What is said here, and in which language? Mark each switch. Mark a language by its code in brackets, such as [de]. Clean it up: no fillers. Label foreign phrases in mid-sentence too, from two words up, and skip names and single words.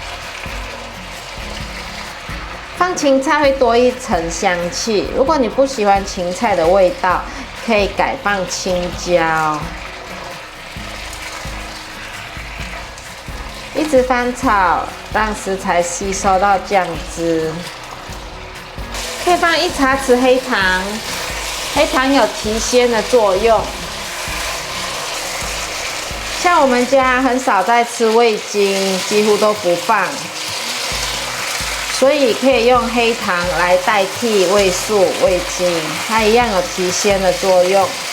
[zh] 放芹菜會多一層香氣，如果你不喜歡芹菜的味道，可以改放青椒。一直翻炒，讓食材吸收到醬汁。可以放1茶匙黑糖，黑糖有提鮮的作用。像我們家很少在吃味精，幾乎都不放，所以可以用黑糖來代替味素、味精，它一樣有提鮮的作用。